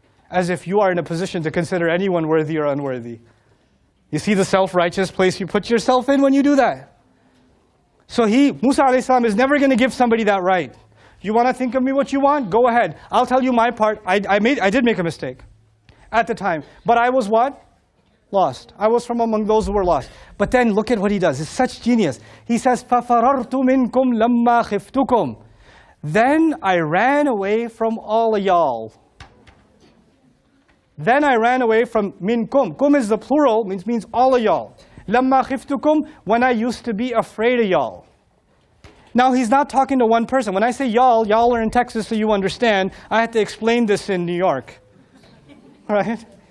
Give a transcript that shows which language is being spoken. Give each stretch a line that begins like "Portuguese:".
English: As if you are in a position to consider anyone worthy or unworthy. You see the self-righteous place you put yourself in when you do that? So Musa alayhi salam is never going to give somebody that right. You want to think of me what you want? Go ahead. I'll tell you my part. I did make a mistake. at the time. But I was what? Lost. I was from among those who were lost. But then look at what he does. It's such genius. He says,
Arabic: فَفَرَرْتُ مِنْكُمْ لَمَّا خِفْتُكُمْ.
English: Then I ran away from all of y'all. Then I ran away from minkum. Kum is the plural, means all of y'all. Lamma khiftukum, when I used to be afraid of y'all. Now he's not talking to one person. When I say y'all, y'all are in Texas, so you understand. I had to explain this in New York, right?